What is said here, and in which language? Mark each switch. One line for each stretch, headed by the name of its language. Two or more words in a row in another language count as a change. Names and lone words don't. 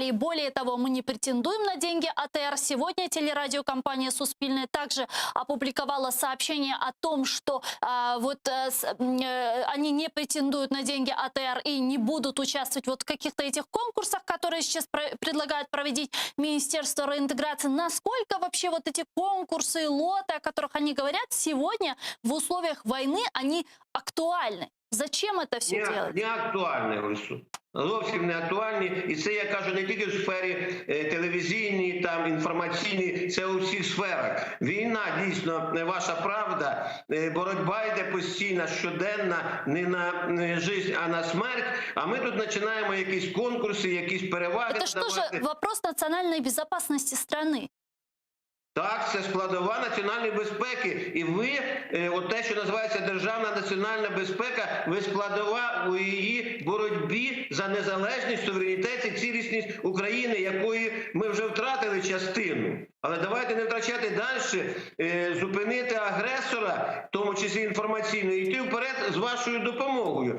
Russian: И более того, мы не претендуем на деньги АТР. Сегодня телерадиокомпания «Суспільне» также опубликовала сообщение о том, что они не претендуют на деньги АТР и не будут участвовать в каких-то этих конкурсах, которые сейчас предлагают проводить Министерство реинтеграции. Насколько вообще вот эти конкурсы и лоты, о которых они говорят, сегодня в условиях войны, они актуальны? Зачем это все делать?
Ukrainian: Не актуальне, Ольсу. Зовсім не актуальні. І це, я кажу, не тільки в сфері телевізійній, там, інформаційній, це у всіх сферах. Війна, дійсно, ваша правда, боротьба йде постійна, щоденна, не на життя, а на смерть. А ми тут починаємо якісь конкурси, якісь переваги.
Russian: Это что же вопрос национальной безопасности страны?
Ukrainian: Так, це складова національної безпеки. І ви, от те, що називається державна національна безпека, ви складова у її боротьбі за незалежність, суверенітет і цілісність України, якої ми вже втратили частину. Але давайте не втрачати далі, зупинити агресора, в тому числі інформаційно, і йти вперед з вашою допомогою.